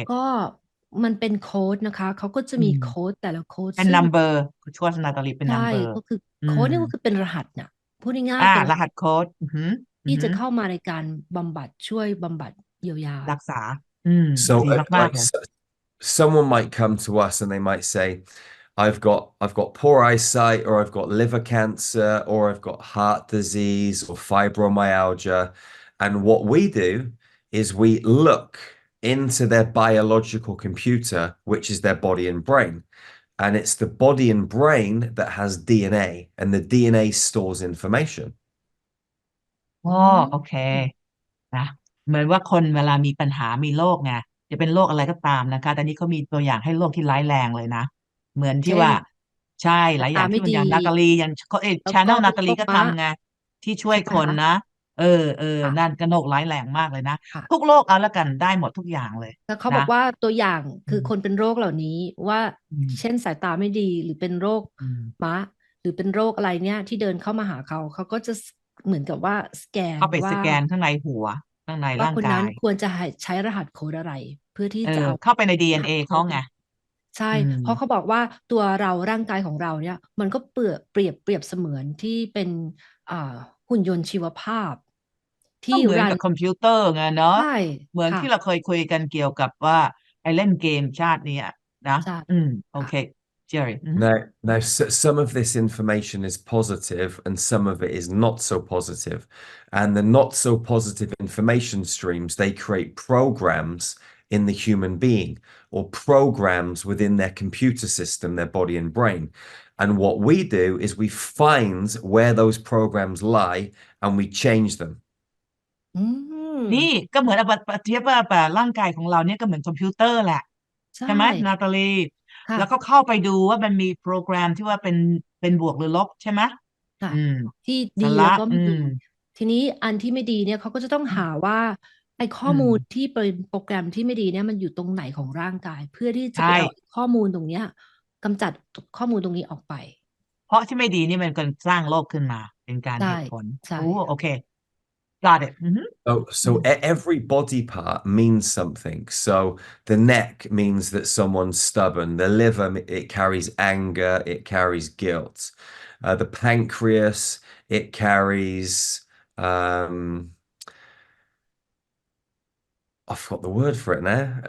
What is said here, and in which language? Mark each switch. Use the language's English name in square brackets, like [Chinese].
[Thai] ก็มันเป็นโค้ดนะคะเขาก็จะมีโค้ดแต่ละโค้ด เป็น number โค้ชนาตาลีเป็น ใช่ [English] number [Thai] ก็คือโค้ดนี่ก็คือเป็นรหัสน่ะพูดง่ายๆเป็น รหัสโค้ด ที่จะเข้ามาในการบำบัดช่วยบำบัดเยียวยา รักษา [English] So [Thai] ดีมากๆเลย [English] someone might come to us and they might say, I've got poor eyesight, or I've got liver cancer, or I've got heart disease or fibromyalgia. And what we do is we look into their biological computer, which is their body and brain. And it's the body and brain that has DNA, and the DNA stores information. [Thai] โอเคนะเหมือนว่าคนเวลามีปัญหามีโรคไงจะเป็นโรคอะไรก็ตามนะคะแต่นี่เขามีตัวอย่างให้โรคที่ร้ายแรงเลยนะเหมือนที่ว่าใช่หลายอย่างที่มันอย่างนาตาลีอย่างchannel นาตาลีก็ทำไงที่ช่วยคนนะนั่นก็โรคร้ายแรงมากเลยนะทุกโรคเอาละกันได้หมดทุกอย่างเลย แล้วเขาบอกว่าตัวอย่างคือคนเป็นโรคเหล่านี้ว่าเช่นสายตาไม่ดีหรือเป็นโรคม้าหรือเป็นโรคอะไรเนี่ยที่เดินเข้ามาหาเขาก็จะเหมือนกับว่าสแกน เข้าไปสแกนข้างในหัวข้างในร่างกายว่า คนนั้นควรจะใช้รหัสโค้ดอะไรเพื่อที่จะเอา เข้าไปใน DNA เขาไง ใช่เพราะเขาบอกว่าตัวเราร่างกายของเราเนี่ยมันก็เปรียบเสมือนที่เป็นหุ่นยนต์ชีวภาพที่ เหมือนกับคอมพิวเตอร์ไงเนาะ ใช่ เหมือนที่เราเคยคุยกันเกี่ยวกับว่าไอ้เล่นเกมชาตินี้นะโอเค [English] Jerry Now, some of this information is positive and some of it is not so positive. And the not so positive information streams, they create programs in the human being or programs within their computer system, their body and brain. And what we do is we find where those programs lie and we change them. [Thai] นี่ก็เหมือนเทียบว่าร่างกายของเราเนี่ยก็เหมือนคอมพิวเตอร์แหละใช่ไหมนาตาลีแล้วก็เข้าไปดูว่ามันมีโปรแกรมที่ว่าเป็นบวกหรือลบใช่ไหม ที่ดีแล้วก็ไม่ดีทีนี้อันที่ไม่ดีเนี่ยเขาก็จะต้องหาว่าไอ้ข้อมูลที่เป็นโปรแกรมที่ไม่ดีเนี่ยมันอยู่ตรงไหนของร่างกายเพื่อที่จะไปเอาข้อมูลตรงเนี้ยกำจัดข้อมูลตรงนี้ออกไป เพราะที่ไม่ดีนี่มันก็สร้างโรคขึ้นมาเป็นการเหตุผลโอเค [English] Got it. So every body part means something. So the neck means that someone's stubborn. The liver, it carries anger. It carries guilt. The pancreas, it carries, I forgot the word for it now.